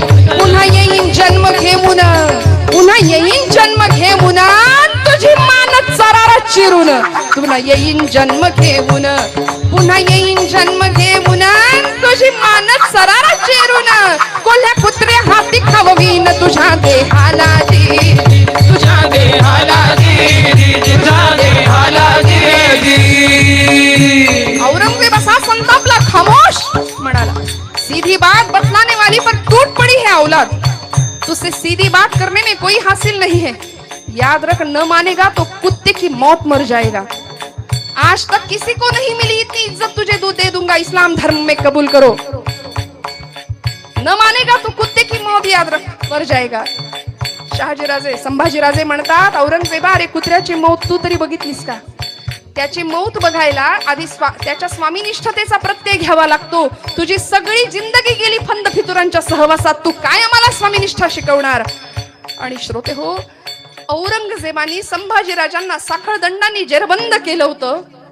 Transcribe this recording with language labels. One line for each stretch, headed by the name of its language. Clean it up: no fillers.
Marathi: पुन्हा येईन जन्म घेऊन, पुन्हा येईन जन्म घेऊन, तुझी मान चरारा चिरून, पुन्हा येईन जन्म घेऊन, पुन्हा येईन जन्म घेऊन, तुझी मान चरारा चिरून, कोल्ह्या कुत्र्या हाती खाववीन तुझ्या देहाला जी, तुझ्या देहाला जी, तुझ्या देहाला जी। औरंगजेब असा संतापला, खामोश म्हणाला,
Hindi: सीधी बात बतलाने वाली पर टूट पड़ी है औलाद, तुझसे सीधी बात करने में कोई हासिल नहीं है, याद रख न मानेगा तो कुत्ते की मौत मर जाएगा। आज तक किसी को नहीं मिली इतनी इज्जत, तुझे दे दूंगा, इस्लाम धर्म में कबूल करो। न मानेगा तो कुत्ते की मौत, याद रख, मर जाएगा।
Marathi: शहाजीराजे संभाजीराजे म्हणतात औरंगजेबा अरे कुत्र्याची मौत तू तरी बघितलीस का? त्याची मौत बघायला आधी त्याच्या स्वामीनिष्ठतेचा प्रत्यय घ्यावा लागतो। तुझी सगळी जिंदगी गेली फंद फितुरांच्या सहवासात, तू काय आम्हाला स्वामीनिष्ठा शिकवणार? आणि श्रोते हो, औरंगजेबानी संभाजीराजांना साखळदंडाने जेरबंद केलं होतं।